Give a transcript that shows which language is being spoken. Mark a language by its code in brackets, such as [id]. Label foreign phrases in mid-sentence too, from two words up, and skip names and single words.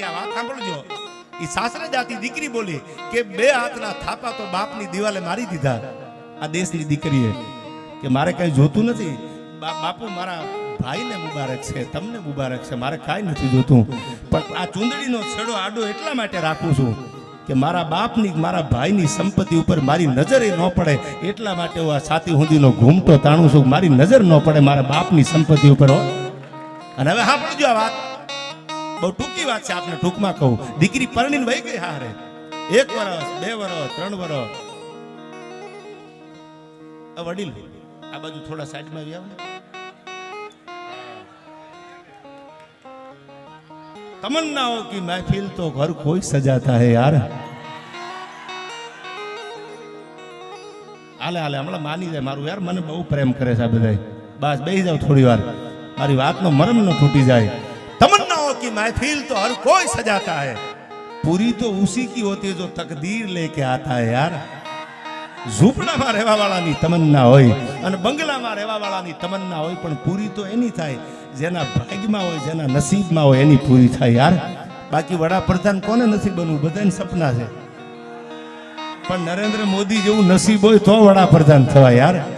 [gu] આ વાત સાંભળજો, એ સાસરે જાતિ દીકરી બોલી કે બે હાથના થાપા તો બાપની દિવાલે મારી દીધા આ દેશની દીકરીએ, કે મારે કઈ જોતું નથી બાપુ, મારા ભાઈને મુબારક છે, તમને મુબારક છે, મારે કાંઈ નથી જોતું, પણ આ ચૂંદડીનો છેડો આડો એટલા માટે રાખું છું કે મારા બાપની મારા ભાઈની સંપત્તિ ઉપર મારી નજર ન પડે, એટલા માટે હું આ છાતી હુંદીનો ઘૂમટો તાણું છું, મારી નજર ન પડે મારા બાપની સંપત્તિ ઉપર. અને હવે સાંભળજો આ વાત, બહુ ટૂંકી વાત છે, આપને ટૂંકમાં કહું. દીકરી પરણીને વહી ગઈ હારે, 1 વર્ષ 2 વર્ષ 3 વર્ષ. વડીલ આ બાજુ થોડા સાઈડમાં આવી આવો. [hi] तमन्नाओं की महफिल तो घर कोई सजाता है यार. हाले हाले हमला मानी जाए मारू यार, [gu] મને બહુ પ્રેમ કરે છે આ બધાય. બસ બેહી જાવ થોડી વાર, મારી વાતનો મરમ ન તૂટી જાય. [hi] तमन्नाओं की महफिल तो हर कोई सजाता है, पूरी तो उसी की होती है जो तकदीर लेके आता है यार. [gu] ઝૂંપડામાં રહેવા વાળાની તમન્ના હોય અને બંગલામાં રહેવા વાળાની તમન્ના હોય, પણ પૂરી તો એની થાય જેના ભાગ્યમાં હોય, જેના નસીબમાં હોય એની પૂરી થાય યાર. બાકી વડાપ્રધાન કોને નથી બનવું? બધાને સપના છે, પણ નરેન્દ્ર મોદી જેવું નસીબ હોય તો વડાપ્રધાન થવાય યાર.